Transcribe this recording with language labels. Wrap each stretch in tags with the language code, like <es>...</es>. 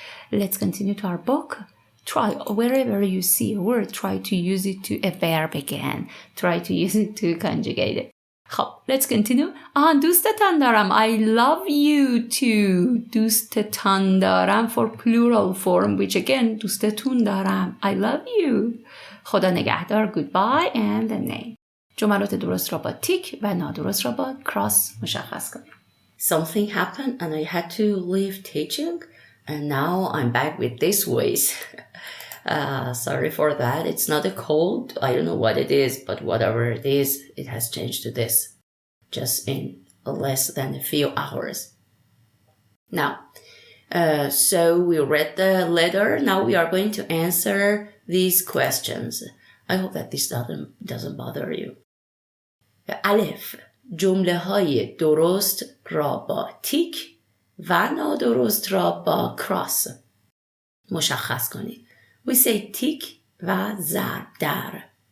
<en>Let's continue to our book. Try, wherever you see a word, try to use it to a verb again. Try to use it to conjugate it. خب, let's continue.</en> <fa>دوستتان دارم.</fa> <en>I love you too.</en> <fa>دوستتان دارم</fa> <en>for plural form, which again,</en> <fa>دوستتون دارم.</fa> <en>I love you.</en> <fa>خدا نگهدار.</fa> <en>Goodbye and the name.</en> <fa>جملات درست را با تیک و نادرست را با cross مشخص کنیم.</fa> <en>Something happened and I had to leave teaching. And now I'm back with this voice. Sorry for that. It's not a cold. I don't know what it is, but whatever it is, it has changed to this. Just in less than a few hours. Now, so we read the letter. Now we are going to answer these questions. I hope that this doesn't bother you.</en> <fa>الف. جمله های درست را با تیک و نادرست را با کراس مشخص کنید.</fa> <en>We say</en> <fa>تیک و ضرب در.</fa>